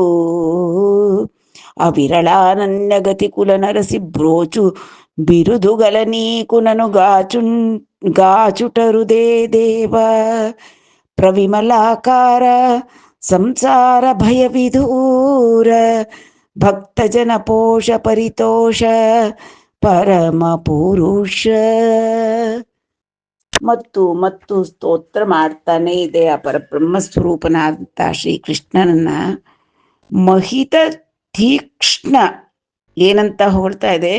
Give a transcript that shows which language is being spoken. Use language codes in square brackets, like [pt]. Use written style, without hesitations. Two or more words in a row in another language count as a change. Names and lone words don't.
[te] అవిరళానన్యగతి కుల నరసి బ్రోచు బిరుదుగల నీకు నను గాచుటరుదే దేవ. ప్రవిమలాకార సంసార భయ విదూర భక్తజన పోష పరితోష పరమ పురుష. [kn] ಮತ್ತು ಸ್ತೋತ್ರ ಮಾಡ್ತಾನೆ ಇದೆ ಆ ಪರಬ್ರಹ್ಮ ಸ್ವರೂಪನಾದಂಥ ಶ್ರೀಕೃಷ್ಣನನ್ನ. ಮಹಿತ ತೀಕ್ಷ್ಣ ಏನಂತ ಹೊಗಳ್ತಾ ಇದೆ?